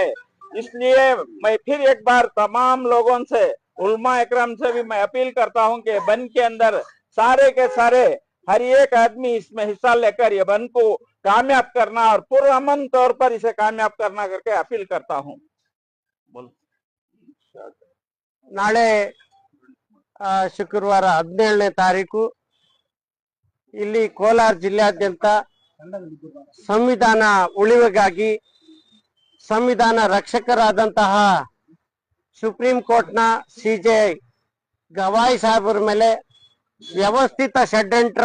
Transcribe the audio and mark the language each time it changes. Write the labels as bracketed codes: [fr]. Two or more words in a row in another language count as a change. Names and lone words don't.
[hi] इसलिए मैं फिर एक बार तमाम लोगों से, उलमा इकराम से भी मैं अपील करता हूँ कि बंद के अंदर सारे के सारे हर एक आदमी इसमें हिस्सा लेकर ये बंद को कामयाब करना और पुरअमन तौर पर इसे कामयाब करना करके अपील करता हूँ। [kn] ನಾಳೆ ಶುಕ್ರವಾರ 17ನೇ ತಾರೀಕು ಇಲ್ಲಿ ಕೋಲಾರ ಜಿಲ್ಲೆಯಾದ್ಯಂತ ಸಂವಿಧಾನ ಉಳಿವಿಗಾಗಿ ಸಂವಿಧಾನ ರಕ್ಷಕರಾದಂತಹ ಸುಪ್ರೀಂ ಕೋರ್ಟ್ನ ಸಿಜೆ ಗವಾಯಿ ಸಾಹೇಬರ ಮೇಲೆ ವ್ಯವಸ್ಥಿತ ಷಡ್ಯಂತ್ರ